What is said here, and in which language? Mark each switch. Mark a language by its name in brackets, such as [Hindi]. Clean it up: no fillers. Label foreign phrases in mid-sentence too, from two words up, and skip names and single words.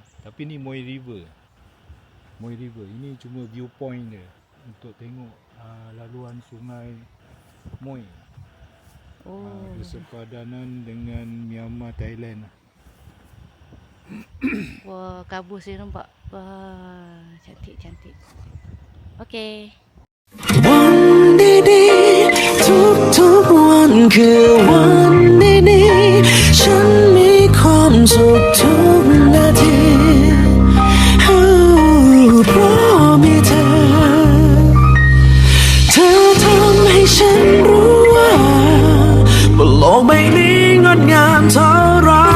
[Malay] Tapi ni Moy River. Moy River. Ini cuma viewpoint dia. Untuk tengok laluan sungai Moy. Bersepadanan dengan Myanmar, Thailand. Wah, kabus dia nampak. Wah, cantik-cantik. Okay. [Thai] วันดีๆทุกๆวันคือวันดีๆฉันมีความสุขทุกนาทีเพราะมีเธอทำให้ฉันรู้ว่าบนโลกใบนี้งดงามเท่าไร